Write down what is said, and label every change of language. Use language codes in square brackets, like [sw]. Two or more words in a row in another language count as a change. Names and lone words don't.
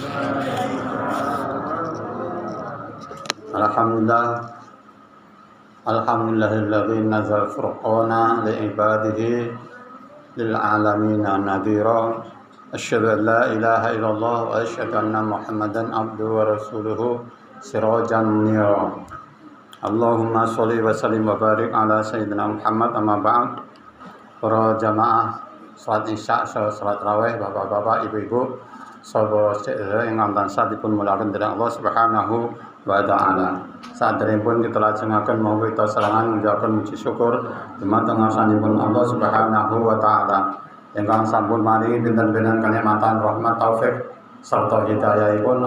[ar] الحمد لله الذي نزل الفرقان لعباده للعالمين نذيرا. أشهد أن لا إله إلا الله وأشهد أن محمدا عبده ورسوله سراجا منيرا. اللهم صل وسلم وبارك على سيدنا محمد أما بعد. [jv] Para jamaah salat isya, salat raweh, bapak-bapak, ibu-ibu, sahabat sedherek ingkang tansah dipun muliaken dening Allah [ar] سبحانه وتعالى. [jv] Saderengipun kita lajengaken monggo kita serangan ngucapaken puji syukur dumateng ngarsanipun Allah [ar] سبحانه وتعالى [jv] ingkang sampun maringi pinten-pinten kanikmatan rahmat taufik serta hidayahipun.